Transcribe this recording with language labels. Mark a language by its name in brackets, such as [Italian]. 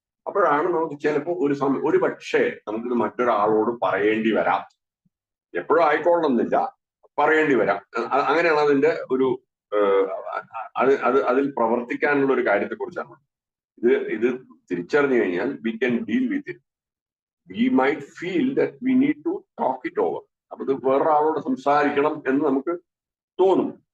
[Malayalam] അപ്പോഴാണ് നമുക്ക് ചിലപ്പോൾ ഒരു പക്ഷേ നമുക്കിത് മറ്റൊരാളോട് പറയേണ്ടി വരാം. എപ്പോഴും ആയിക്കൊള്ളണമെന്നില്ല, പറയേണ്ടി വരാം. അങ്ങനെയാണ് അതിന്റെ ഒരു അതിൽ പ്രവർത്തിക്കാനുള്ള ഒരു കാര്യത്തെ കുറിച്ചാണ്. ഇത് തിരിച്ചറിഞ്ഞു കഴിഞ്ഞാൽ [English] we can deal with it. We might feel that we need to talk it over. [Malayalam] അപ്പൊ ഇത് വേറൊരാളോട് സംസാരിക്കണം എന്ന് നമുക്ക് തോന്നും.